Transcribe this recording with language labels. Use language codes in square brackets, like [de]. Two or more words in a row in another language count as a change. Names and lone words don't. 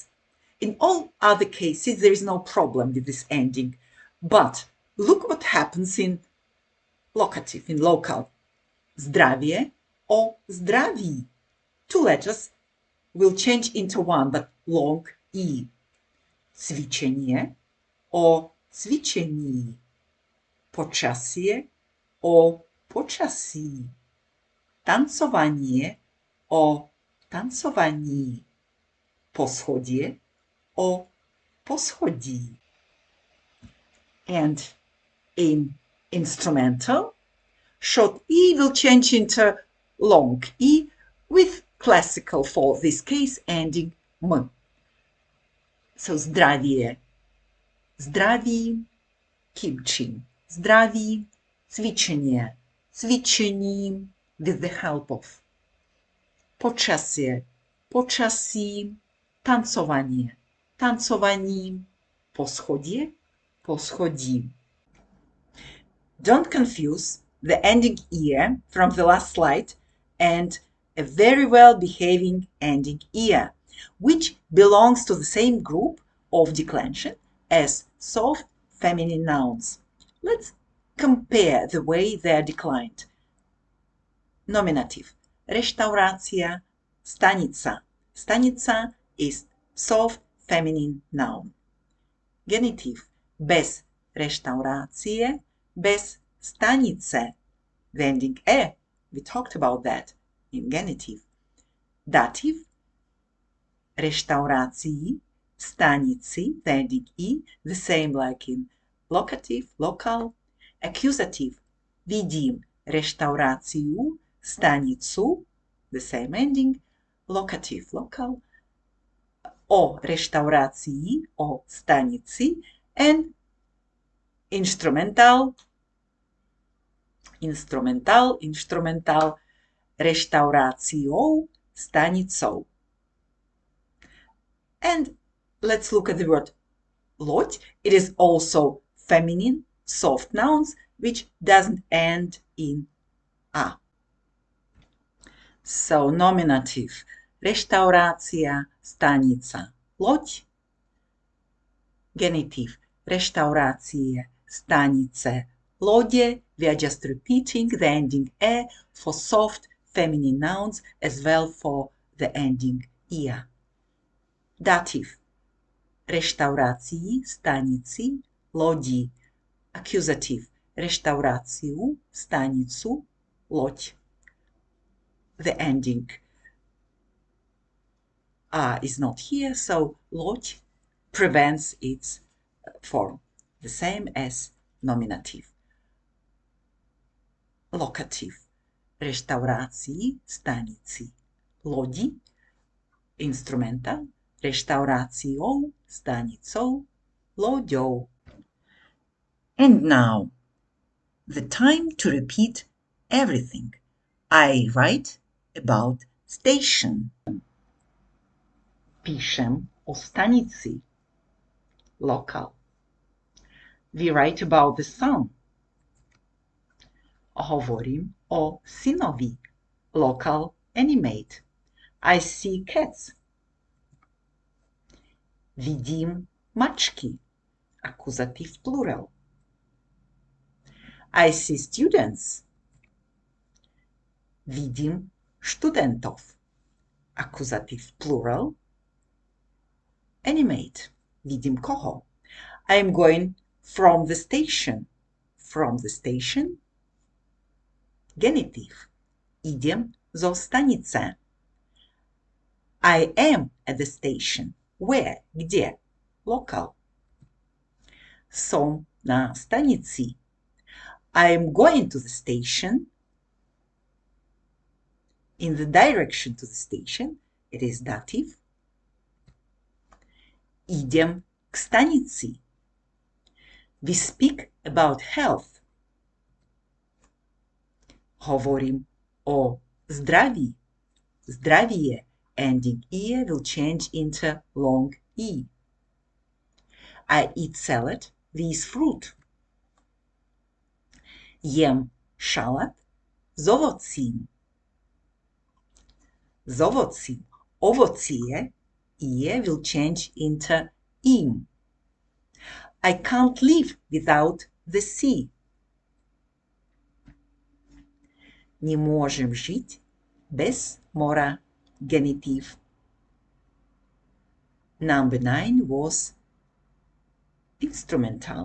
[en] In all other cases, there is no problem with this ending. But look what happens in locative, in local. [sk] Zdravie or zdraví. [en] Two letters will change into one, but long e. [sk] Cvičenie or cvičení. Počasie or počasí. Tancovanie o tancovaní. Poschodie o poschodí. [en] And in instrumental, short e will change into long e with classical for this case ending m. [sk] So zdravie, zdravím, kimčím, zdravím, cvičenie, cvičením [en] with the help of. [sk] Počasie, počasím, tancovanie, tancovaním, poschodie, poschodím. [en] Don't confuse the ending ear from the last slide and a very well behaving ending ear, which belongs to the same group of declension as soft feminine nouns. Let's compare the way they are declined. Nominative. [sk] Reštaurácia, stanica. [en] Stanica is soft feminine noun. Genitive. [sk] Bez reštaurácie, bez stanice. [en] The ending e, we talked about that in genitive. Dative. [sk] Reštaurácii, stanici, [en] the ending i, the same like in locative, local. Accusative. [sk] Vidím reštauráciu, stanicu, [en] the same ending. Locative, local. [sk] O reštaurácii, o stanici. [en] And instrumental, [sk] reštauráciou, stanicou. [en] And let's look at the word loď. It is also feminine, soft nouns, which doesn't end in a. So nominative, [sk] reštaurácia, stanica, loď. Genitive, reštaurácie, stanice, lode. [en] We are just repeating the ending e for soft feminine nouns as well for the ending ia. Dative. [sk] Reštaurácii, stanici, lodi. [en] Accusative. [sk] Reštauráciu, stanicu, loď. [en] The ending a is not here, so loď prevents its form. The same as nominative. Locative. [sk] reštaurácii, stanici. Lodi, instrumental, reštauráciou, stanicou, loďou. [en] And now, the time to repeat everything. I write about station. [sk] Píšem o stanici. [en] Local. We write about the sun. [sk] Hovorím o synovi. [en] Local, animate. I see cats. [sk] Vidím mačky. [en] Accusative plural. I see students. [sk] Vidím študentov. [en] Accusative plural. Animate. [sk] Vidím koho. [en] I am going from the station. From the station. Genitive. [sk] Idem zo stanice. [en] I am at the station. Where? Kde? Local. [sk] Som na stanici. [en] I am going to the station. In the direction to the station. It is dative. [sk] Idem k stanici. [en] We speak about health. [sk] Hovorím o zdraví. Zdravie. [en] Ending ie will change into long e. I eat salad with fruit. [sk] Jem šalát s ovocím. S ovocím. Ovocie, [en] ie will change into im. I can't live without the sea. [sk] Nemôžem žiť bez mora. [en] Genitive. Number 9 was instrumental.